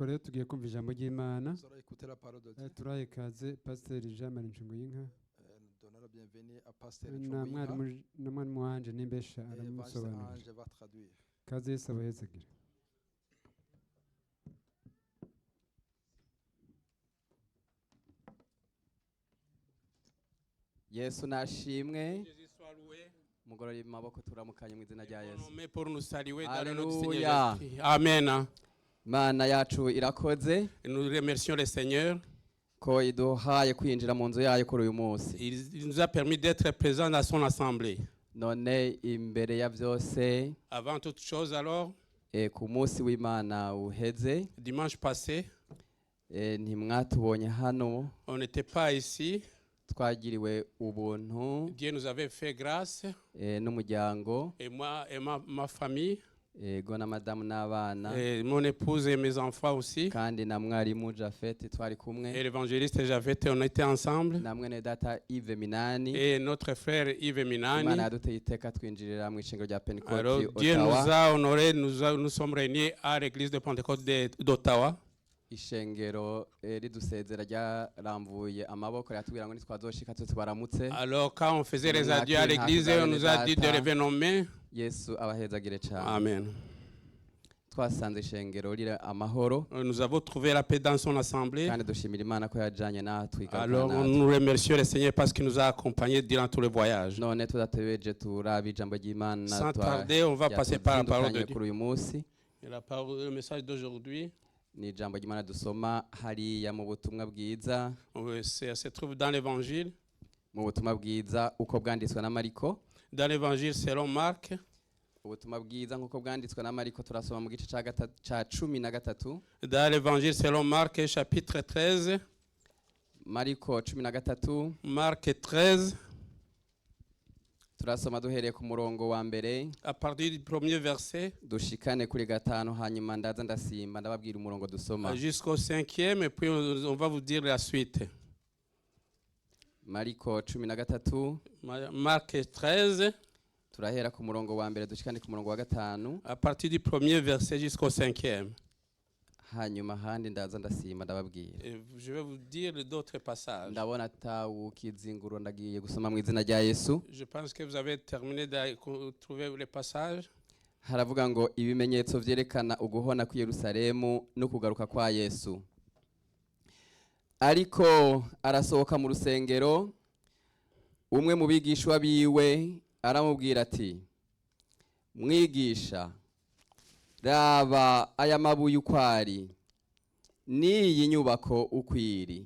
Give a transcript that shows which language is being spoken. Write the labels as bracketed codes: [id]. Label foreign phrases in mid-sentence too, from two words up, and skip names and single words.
[rn] tugiye kumva ijambo ry'Imana. [fr] Nous allons écouter la parole de Dieu. [rn] Turaye ikaze Pasiteri Jean Marie Nshinguyinka [fr] Nous donnons la bienvenue à Pasteur [rn] na mwarimu wanje n'imbesha [fr] et Evangeliste [rn] aramusobanurira. [fr] Ange va traduire. [rn] Kaze Yesu abahezagira. Yesu nashimwe. [fr] Jésus soit loué. [rn] Mugorora amaboko turamukanye mu izina rya Yesu. [fr] Nommé pour nous saluer dans le nom du Seigneur Alléluia. Jésus. Amen. [rn] Mana yacu irakoze [fr] Et nous remercions le Seigneur. [rn] ko iduhaye kwinjira mu nzu yayo kuri uyu munsi. [fr] Il nous a permis d'être présents dans son assemblée. [rn] None imbere ya byose [fr] Avant toute chose, alors, [rn] ku munsi w'Imana uheze [fr] dimanche passé, [rn] ntimwatubonye hano, [fr] on n'était pas ici. [rn] twagiriwe ubuntu [fr] Dieu nous avait fait grâce. [rn] n'umuryango [fr] Et moi et ma famille, [rn] go na madamu n'abana [fr] et mon épouse et mes enfants aussi. [rn] kandi na mwarimu Jafet twari kumwe [fr] Et l'évangéliste Javet, on était ensemble. [rn] na mwene data Yves Minani. [fr] Et notre frère Yves Minani. [rn] Imana yaduteye iteka twinjirira mu ishengero rya [fr] Alors Pentecôte Dieu nous Ottawa. a honorés, nous sommes réunis à l'église de Pentecôte d'Ottawa. [rn] Ishengero ridusezera ryaramvuye amaboko yatubwira ngo nitwazoshika tubaramutse. [fr] Alors quand on faisait les adieux à l'église, on nous a dit de lever nos mains. [rn] Yesu abahezagire cyane. Amen. Twasanze ishengero rira amahoro [fr] Nous avons trouvé la paix dans son assemblée. [rn] kandi dushimira Imana ko yajanye natwe [fr] Alors [rn] igarukana [fr] nous remercions le Seigneur parce qu'il nous a accompagnés durant tout le voyage. [rn] none tudatebeje turaba ijambo ry'Imana [fr] Sans tarder, on va passer par la parole de Dieu. [rn] kuri uyu munsi. [fr] Et le message d'aujourd'hui [rn] Ni ijambo ry'Imana dusoma hariya mu butumwa bwiza, [fr] se trouve dans l'évangile. [rn] mu butumwa bwiza uko bwanditswe na Mariko. [fr] Dans l'évangile selon Marc. [rn] Ubutumwa bwiza nk'uko bwanditswe na Mariko turasoma mu gice ca 13. [fr] Dans l'évangile selon Marc, chapitre 13. [rn] Mariko 13 [fr] Marc 13, [rn] turasoma duhereye ku murongo wa mbere [fr] à partir du premier verset [rn] dushikane kuri gatanu, hanyuma ndaza ndasimba ndababwira umurongo dusoma. [fr] jusqu'au 5e, et puis on va vous dire la suite. [rn] Mariko 13 [fr] Marc 13, [rn] turahera ku murongo wa mbere dushikane ku murongo wa gatanu, [fr] à partir du premier verset jusqu'au 5e. [rn] hanyuma handi ndaza ndasimba ndababwira. [fr] Et je vais vous dire d'autres passages. [rn] Ndabona atawukizinguro ndagiye gusoma mu izina rya Yesu. [fr] Je pense que vous avez terminé de trouver les passages. [rn] Haravuga ngo ibimenyetso vyerekana uguhona ku Yerusalemu no kugaruka kwa Yesu. Ariko arasohoka mu rusengero, umwe mu bigishwa biwe aramubwira ati, mwigisha, raba aya mabuye ukwari, n'iyi nyubako ukwiri.